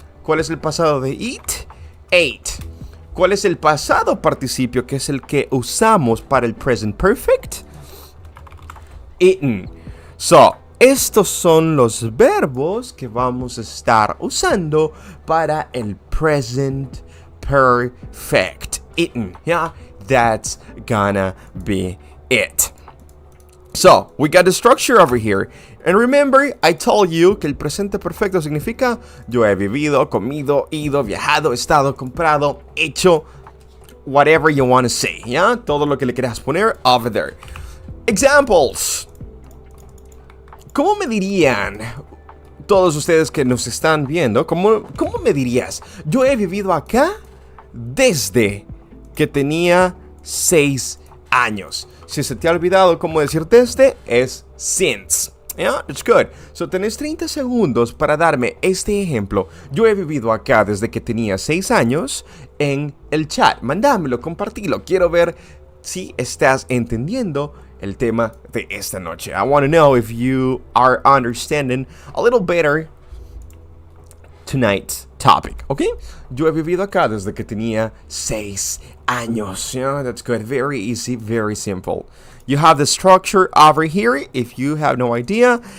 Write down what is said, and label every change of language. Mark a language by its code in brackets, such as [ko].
[es] ¿Cuál es el pasado de eat? Ate. ¿Cuál es el pasado participio, que es el que usamos para el present perfect? Eaten. So, estos son los verbos que vamos a estar usando para el present perfect. [en] Eaten. Yeah, that's gonna be it. So, we got the structure over here. And remember, I told you [es] que el presente perfecto significa yo he vivido, comido, ido, viajado, estado, comprado, hecho, [en] whatever you want to say, [es] ¿ya? Todo lo que le quieras poner [en] over there. Examples. [es] ¿Cómo me dirían todos ustedes que nos están viendo? ¿Cómo me dirías? Yo he vivido acá desde que tenía 6 años. Si se te ha olvidado cómo decir desde, es since. [en] Yeah, it's good. [es] So, tenés 30 segundos para darme este ejemplo. Yo he vivido acá desde que tenía 6 años en el chat. Mándamelo, compartilo. Quiero ver si estás entendiendo el tema de esta noche. [en] I want to know if you are understanding a little better tonight's topic, okay? [es] Yo he vivido acá desde que tenía 6 años. [en] Yeah, that's good. Very easy, very simple. You have the structure over here, if you have no idea.